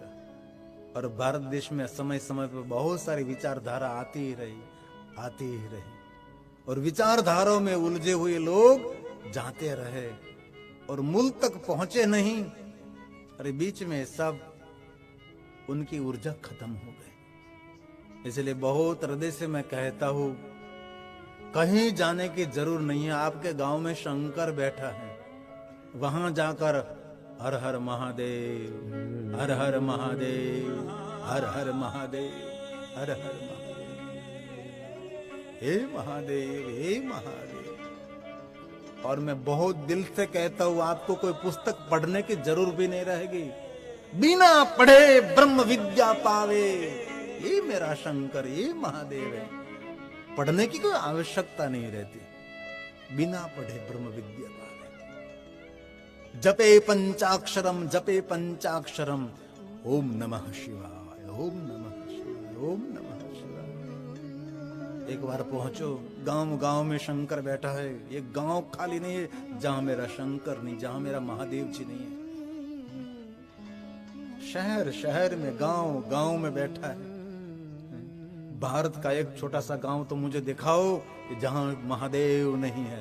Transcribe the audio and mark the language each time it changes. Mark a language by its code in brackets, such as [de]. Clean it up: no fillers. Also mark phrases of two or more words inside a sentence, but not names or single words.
[hi] और भारत देश में समय समय पर बहुत सारी विचारधारा आती ही रही और विचारधाराओं में उलझे हुए लोग जाते रहे और मूल तक पहुंचे नहीं। अरे बीच में सब उनकी ऊर्जा खत्म हो गई। इसलिए बहुत हृदय से मैं कहता हूं, कहीं जाने की जरूर नहीं है। आपके गांव में शंकर बैठा है, वहां जाकर हर हर महादेव, हर हर महादेव, हर हर महादेव, हर हर महादेव, हे महादेव, हे महादेव। और मैं बहुत दिल से कहता हूं, आपको कोई पुस्तक पढ़ने की जरूर भी नहीं रहेगी। बिना पढ़े ब्रह्म विद्या पावे, ये मेरा शंकर, ये महादेव है। पढ़ने की कोई आवश्यकता नहीं रहती। बिना पढ़े ब्रह्म विद्या पावे। [sa] जपे पंचाक्षरम, जपे पंचाक्षरम, ओम नमः शिवाय, ओम नमः शिवाय, ओम नमः शिवाय। [hi] एक बार पहुंचो, गांव गांव में शंकर बैठा है। ये गांव खाली नहीं है जहां मेरा शंकर नहीं, जहां मेरा महादेव जी नहीं है। शहर शहर में, गांव गांव में बैठा है। भारत का एक छोटा सा गांव तो मुझे दिखाओ जहां महादेव नहीं है।